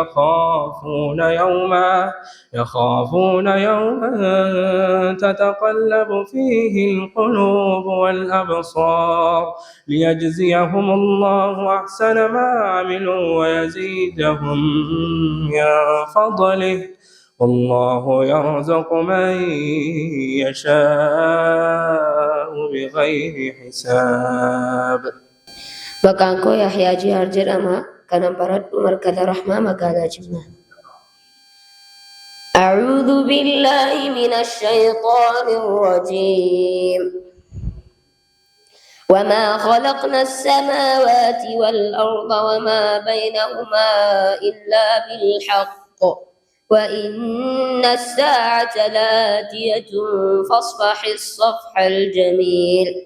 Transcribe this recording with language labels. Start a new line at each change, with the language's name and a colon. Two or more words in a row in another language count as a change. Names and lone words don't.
Arabic: يخافون يوما تتقلب فيه القلوب والأبصار ليجزيهم الله أحسن ما عملوا ويزيدهم من فضله والله يرزق من يشاء بغير حساب.
Oromo: Maqaan koo Yahyaa Jihaar jedhama. Kanan baradhu markaza Rahmaa magaalaa Jimmaa.
Arabic: أعوذ بالله من الشيطان الرجيم وما خلقنا السماوات والأرض وما بينهما إلا بالحق وإن الساعة لآتية فاصفح الصفح الجميل